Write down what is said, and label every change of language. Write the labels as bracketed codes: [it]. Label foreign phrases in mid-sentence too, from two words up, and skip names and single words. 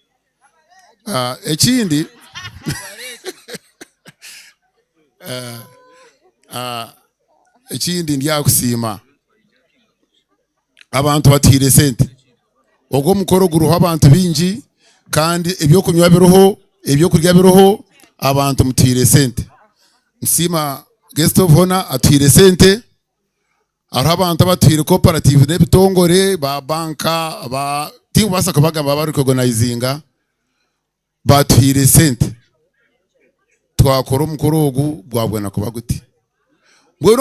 [nyn] ekindi ekindi ndyakusima abantu batire sente ogwo mukoro guruho abantu bingi kandi ebyo kunywa biroho ebyo kurya biroho abantu mutire sente nsima [en] guest of honor [nyn] atire sente araho abantu batire cooperative n'ebitongore ba banka ba timu basaka bagamba bari recognizing batire sente twakora umukoro ogu bwabwena kuba guti ngwero